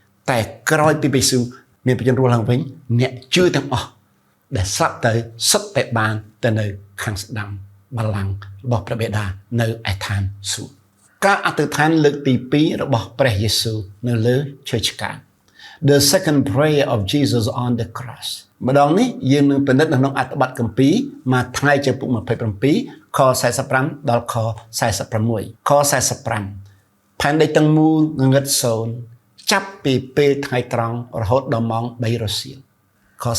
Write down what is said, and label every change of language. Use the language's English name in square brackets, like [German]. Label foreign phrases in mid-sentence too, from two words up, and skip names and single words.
[Khmer] តែក្រោយពីព្រះយេស៊ូវមានបញ្ញរស់ឡើងវិញអ្នកជឿទាំងអស់ដែលស្លាប់ទៅសុទ្ធតែបានទៅនៅខាងស្ដាំបល្ល័ ង្ករបស់ព្រះបិតានៅឯឋានសួគ៌ការអធិដ្ឋានលើកទី2របស់ព្រះយេស៊ូវនៅលើឈើឆ្កាង [English] The second prayer of Jesus on the cross [Khmer] ម្ដងនេះយើងនឹងពិនិត្យនៅក្នុងអត្ថបទគម្ពីរម៉ាថាយចំពុក27ខ45ដល់ខ46ខ45ផែនដីទាំងមូលងងឹតសូន្យចាប់ពីពេលថ្ងៃត្រង់រហូតដល់ម៉ោង3រសៀលខ